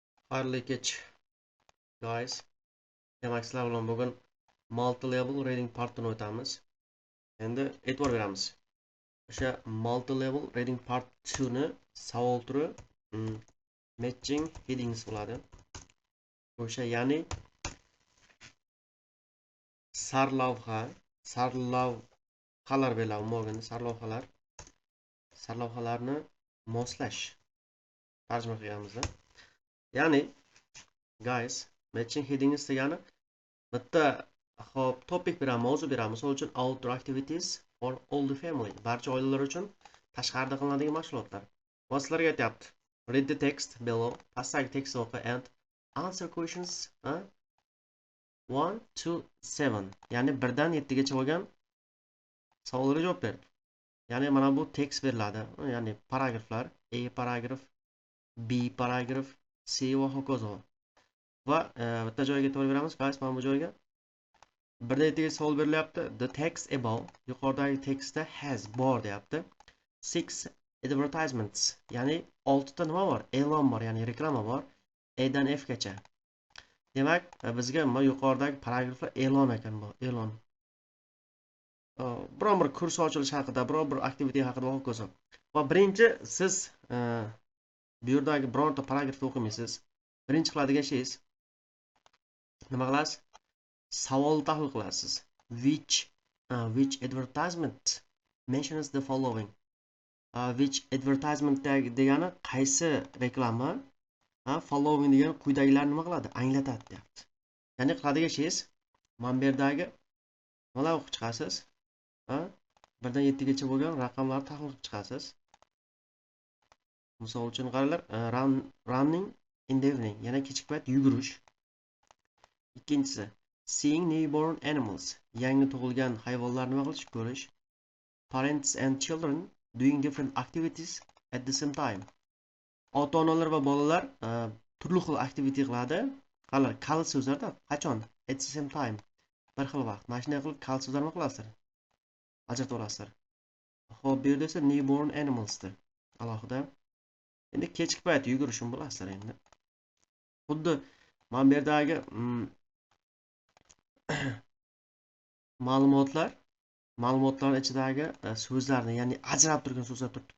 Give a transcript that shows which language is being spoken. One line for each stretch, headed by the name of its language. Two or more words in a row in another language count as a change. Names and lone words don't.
Uzbek: Xayrli kech, guys. Demak, sizlar bilan bugun
English: multi-level reading
Uzbek: partini o'tamiz. Endi e'tibor beramiz. O'sha
English: multi-level reading part 2
Uzbek: ni savol turi
English: matching headings
Uzbek: bo'ladi. O'sha ya'ni sarlavhalar belagi bo'lgan sarlavhalarni moslash tarjima qilganmiz. Ya'ni guys,
English: matching headings
Uzbek: degani bitta topic beramiz, mavzu beramiz. Misol uchun
English: outdoor activities for all the family.
Uzbek: Barcha oilalar uchun tashqarida qilinadigan mashg'ulotlar. Va sizlarga aytyapti.
English: Read the text below.
Uzbek: Pastdagi tekst o'qi
English: and answer questions 1 to 7.
Uzbek: Ya'ni 1 dan 7 gacha bo'lgan savollarga javob ber. Ya'ni mana bu tekst beriladi. Ya'ni paragraflar, A paragraf, B paragraf, C va hokazo. Va bitta joyga e'tibor beramiz, guys, mana bu joyga. Birda yettiga savol berilyapti.
English: The text above,
Uzbek: yuqoridagi tekstda has bor deyapti. 6 advertisements, ya'ni 6 ta nima bor? E'lon bor, ya'ni reklama bor. A dan F gacha. Demak, bizga mana yuqoridagi paragraflar e'lon ekan bu, e'lon. Biron bir kurs ochilish haqida, biron bir aktivite haqida va hokazo. Va birinchi siz bu yerdagi bironta paragrafni o'qimaysiz. Birinchi qiladigan ishingiz nima qilasiz? Savol tahlil qilasiz.
English: Which advertisement mentions the following? Which advertisement
Uzbek: degani qaysi reklama, following degani quyidagilarni nima qiladi? Anglatadi deyapti. Ya'ni qiladigan ishingiz mana bu yerdagi nimalar o'qib chiqasiz? 1 dan 7 gacha bo'lgan raqamlarni tahlil qilib chiqasiz. Misol uchun qaranglar,
English: running in the evening,
Uzbek: yana kechki payt yugurish. Ikkinchisi
English: seeing newborn animals,
Uzbek: yangi tug'ilgan hayvonlarni nima qilish, ko'rish.
English: Parents and children doing different activities at the same time.
Uzbek: Ota-onalar va bolalar turli xil aktivite qiladi. Qani kal so'zlarda qachon?
English: At the same time.
Uzbek: Bir xil vaqt. Mana shunday qilib kal so'zlarni nima qilasizlar? Ajratib olasizlar. Xo'p, bu yerda esa
English: newborn animalsdir.
Uzbek: Alohida. Endi kechki payt yugurishni bilasizlar endi. Xuddi mana bu yerdagi ma'lumotlar ichidagi so'zlarni, ya'ni ajralib turgan so'zlar turibdi-ku.